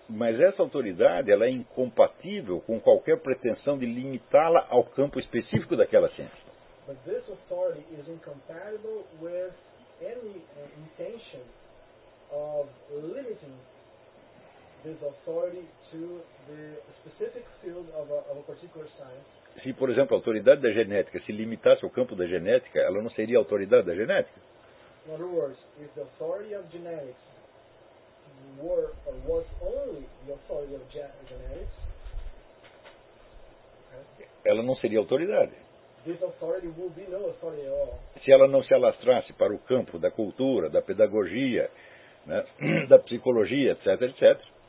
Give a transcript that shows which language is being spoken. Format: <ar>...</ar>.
<pt>Mas essa autoridade ela é incompatível com qualquer pretensão de limitá-la ao campo específico daquela ciência.</pt> <en>But this authority is incompatible with any intention of limiting this authority to the specific field of a particular science.</en> <pt>Se, por exemplo, a autoridade da genética se limitasse ao campo da genética, ela não seria a autoridade da genética.</pt> <en>In other words, if the authority of genetics were or was only the authority of genetics,</en> <pt>ela não seria autoridade.</pt> <en>This authority would be no authority at all.</en> <pt>Se ela não se alastrasse para o campo da cultura, da pedagogia, né, da psicologia, etc., etc.,</pt>